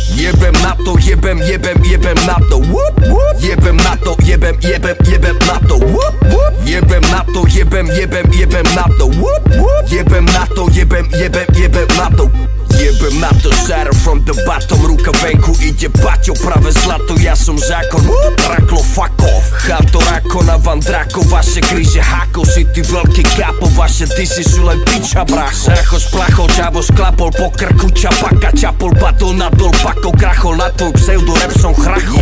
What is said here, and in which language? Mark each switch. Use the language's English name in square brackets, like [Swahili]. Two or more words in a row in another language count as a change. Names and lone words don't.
[Slovak] Jebem na to, jebem na to. Jebem na to, jebem na to. Jebem na to, jebem na to. Jebem na to, jebem na to. Jebem na to, Sarah [English] from the bottom. [Slovak] Ruka venku, ide baťo, práve zlato, ja som zákon. [English] Raklo, fuck off. [Slovak] Chátor ako na vandráko, vaše kríže hákov. Si ty veľký kápo, vaše disy sú len piča, bracho. Zácho splachol, čavo sklapol, po krku čapaka, čapol, batol, nadol, pakol, krachol, na tvoj pseudo rap som chrachol.